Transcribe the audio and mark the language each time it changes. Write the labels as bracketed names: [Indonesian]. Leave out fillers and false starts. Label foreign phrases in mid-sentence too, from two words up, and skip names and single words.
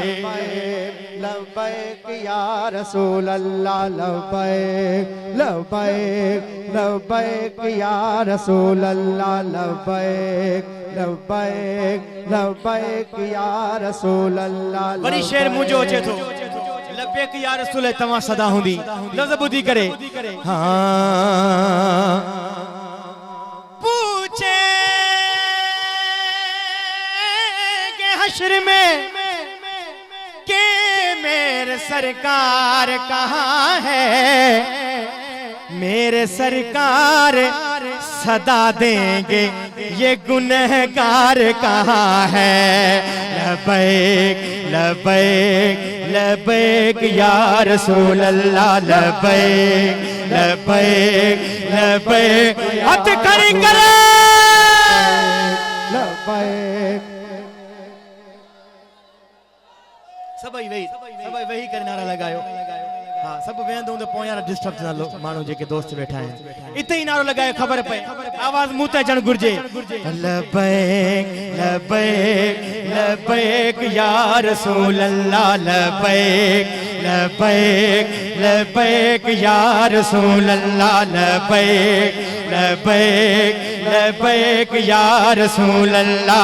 [Arabic] لبيك يا رسول الله. لبيك لبيك لبيك يا رسول الله. لبيك لبيك لبيك يا رسول الله. [Sindhi] बड़ी शेर मुझे अचे थो [Arabic] لبيك يا رسول [Sindhi] तव्हां सदा हूंदी लफ़्ज़ ॿुधी करे। [Urdu] ہاں پوچھے کے حشر میں کے میرے سرکار کہاں ہے، میرے سرکار صدا دیں گے یہ گنہگار کہاں ہے. [Arabic] لبيك لبيك لبيك يا رسول الله. لبيك لبيك لبيك [Sindhi] हाथ खड़ी करे [Arabic] लबैक। [Sindhi] सभई वही करे नारा लगायो। हाँ सब वेंदो हूंदो पोइ यार डिस्टर्ब थींदा लोग माण्हू जेके दोस्त वेठा आहिनि इते ई नारो लगायो ख़बर पए आवाज़ मुंह ते अचणु घुरिजे। [Arabic] لبيك لبيك لبيك يا رسول الله. لبيك لبيك لبيك يا رسول الله. لبيك لبيك لبيك يا رسول الله.